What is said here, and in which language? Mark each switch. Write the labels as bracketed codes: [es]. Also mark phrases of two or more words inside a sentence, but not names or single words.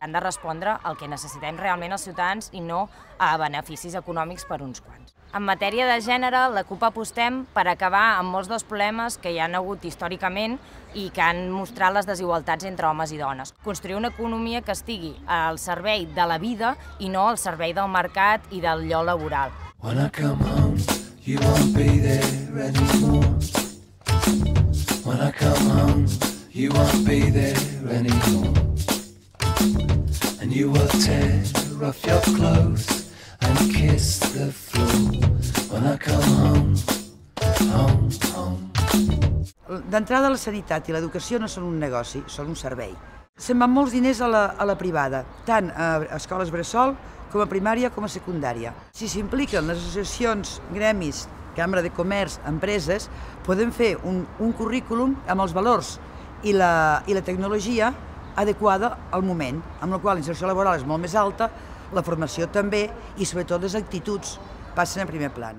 [ca] Han de respondre al que necessitem realment els ciutadans i no a beneficis econòmics per uns quants. En matèria de gènere, la CUP apostem per acabar amb molts dels problemes que hi han hagut històricament i que han mostrat les desigualtats entre homes i dones. Construir una economia que estigui al servei de la vida i no al servei del mercat i del lloc laboral. [en] When I come home, you won't be there anymore. When I come home, you won't be there anymore. And you will tear off your clothes and kiss the floor. When I come home, home, home. [ca] D'entrada, la sanitat i l'educació no són un negoci, són un servei. Se'n van molts diners a la privada, tant a escoles bressol com a primària com a secundària. Si s'impliquen les associacions, gremis, Cambra de Comerç, empreses, podem fer un currículum amb els valors i la tecnologia adequada al moment, amb la qual la inserció laboral és molt més alta, la formació també i sobretot les actituds passen a primer pla.